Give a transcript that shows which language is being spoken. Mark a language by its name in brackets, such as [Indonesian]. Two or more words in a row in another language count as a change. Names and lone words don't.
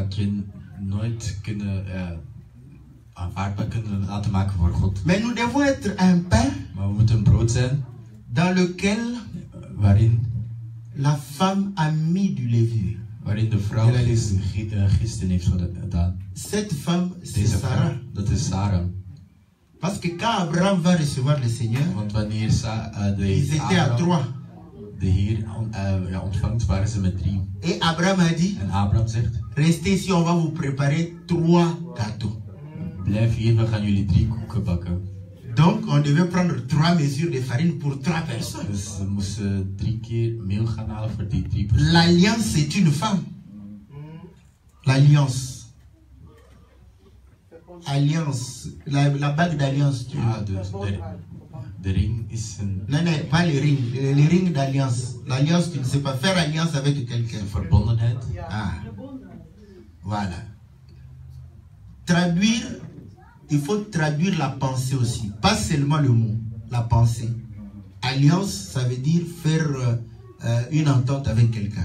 [French] Mais nous devons être un pain dans lequel la femme a mis du levure. Cette femme, c'est Sarah. Parce que quand Abraham va recevoir le Seigneur, ils étaient à 3. [Dutch] de Heer ontvangt, waren ze met 3. [French] Et Abraham a dit, [Dutch] En Abraham zegt, [French] restez ici, on va vous préparer 3 gâteaux. [Dutch] blijf hier, we gaan jullie 3 koeken bakken. [French] Donc, on devait prendre 3 mesures de farine pour 3 personnes. [Dutch] Dus ze moesten 3 keer meel gaan halen voor die 3 personen. [French] L'alliance, c'est une femme. L'alliance. Alliance. La bague d'alliance. [Dutch] Dus de ring is een... [French] Non, non, pas les rings. Les rings d'alliance. L'alliance, tu ne sais pas faire alliance avec quelqu'un. [Dutch] verbondenheid. [French] Ah. Voilà. Traduire, il faut traduire la pensée aussi. Pas seulement le mot, la pensée. Alliance, ça veut dire faire une entente avec quelqu'un.